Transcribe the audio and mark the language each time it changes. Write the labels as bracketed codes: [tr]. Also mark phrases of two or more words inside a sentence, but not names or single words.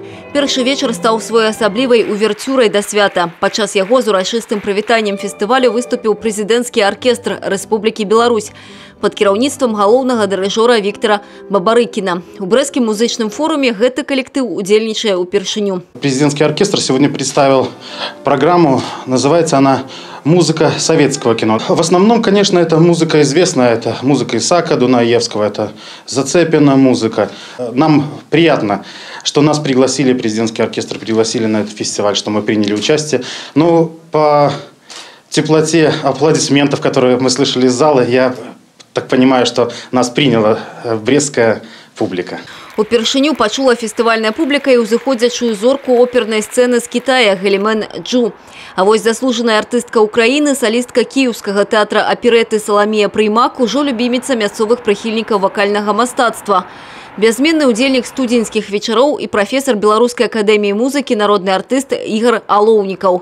[be] Першы вечар стаў своеасаблівай уверцюрай да свята. Падчас яго з урачыстым прывітаннем фестывалю выступіў прэзідэнцкі аркестр Рэспублікі Беларусь пад кіраўніцтвам галоўнага дырыжора Віктора Бабарыкіна. У Брэскім музычным форуме гэты калектыў удзельнічае ўпершыню. [ru] Президентский оркестр сегодня представил программу, называется она «Музыка советского кино». В основном, конечно, это музыка известная, это музыка Исаака Дунаевского, это Зацепина музыка. Нам приятно, что нас пригласили, президентский оркестр пригласили на этот фестиваль, что мы приняли участие. Но по теплоте аплодисментов, которые мы слышали из зала, я так понимаю, что нас приняла брестская публика. [be] Упершыню пачула фестывальная публіка і ўзыходзячую зорку опернай сцэны з Китая Гэлімен Джу. А вось заслужаная артыстка Украіны, салістка кіеўскага тэатра аперэты Саламія Прыймак ужо любіміца мясцовых прыхільнікаў вакальнага мастацтва. Бязменны ўдзельнік студзеньскіх вечароў і прафесар Беларускай акадэміі музыкі, народны артыст Ігар Алоўнікаў.